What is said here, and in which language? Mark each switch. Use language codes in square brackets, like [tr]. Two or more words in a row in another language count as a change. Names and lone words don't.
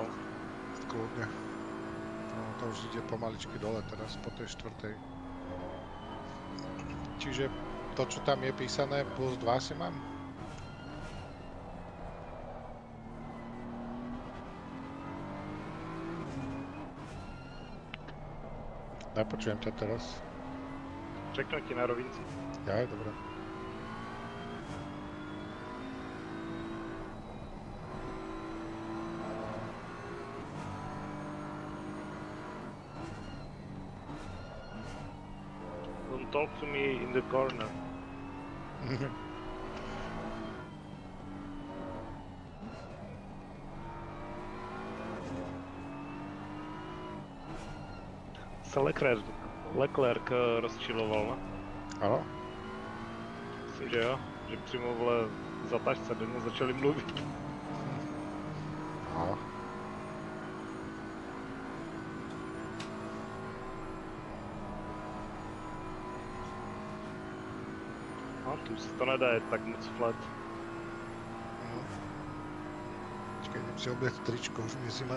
[sk] Kľudne. No, to už ide pomaličky dole teraz po tej 4. Čiže to, čo tam je písané, plus 2 si mám? Nepočujem ťa teraz. [cs] Řeknu ti na rovinci. [sk] Ja, dobré. [en] Don't talk to me in the corner. [cs] Se Leclerc rozčiloval, ne? Ano? Myslím, že jo. Že přímo vole za tašce do něj začali mluvit. Aha. No, tu se to nedá jet tak moc flat. [sk] Počkej, idem si obliecť tričko, už mi zima.